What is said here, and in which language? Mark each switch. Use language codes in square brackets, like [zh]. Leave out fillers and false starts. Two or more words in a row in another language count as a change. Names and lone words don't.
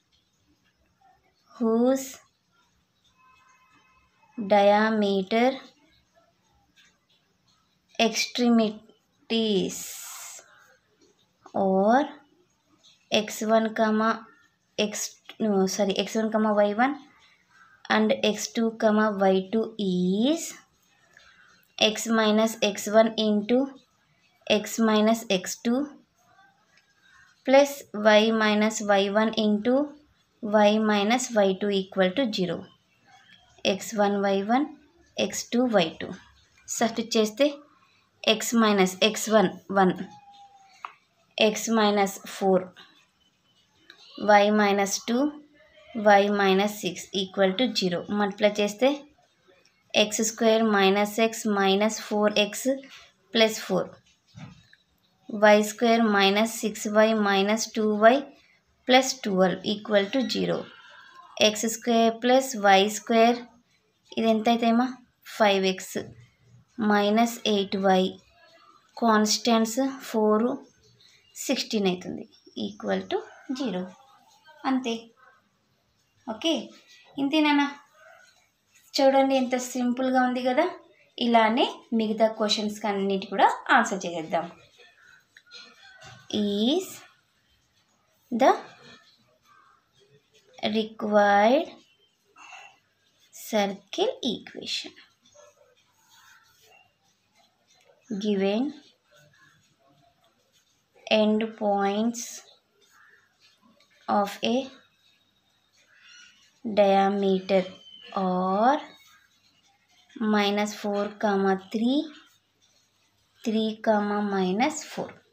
[en] whose diameter extremities or x1 y1 and x2 y2 is x minus x1 into x minus x2 plus y minus y1 into y minus y2 equal to 0. x1 y1 x2 y2 [te] సబ్స్టిట్యూట్ చేస్తే [en] x minus x1 1, x minus 4, y minus 2, y minus 6 equal to 0. [te] మల్టిప్లై చేస్తే [en] x square minus x minus 4x plus 4, y square minus 6y minus 2y plus 12 equal to 0. x square plus y square [te] ఇది ఎంత అవుతాయమ్మా [en] 5x minus 8y కాన్స్టెంట్స్ 4 16 అవుతుంది equal to 0. [te] అంతే. ఓకే, ఇంతేనా? చూడండి ఎంత సింపుల్గా ఉంది కదా. ఇలానే మిగతా క్వశ్చన్స్కి అన్నిటి కూడా ఆన్సర్ చేసేద్దాం. [en] is the required circle equation given end points of a diameter or -4, 3, 3, -4.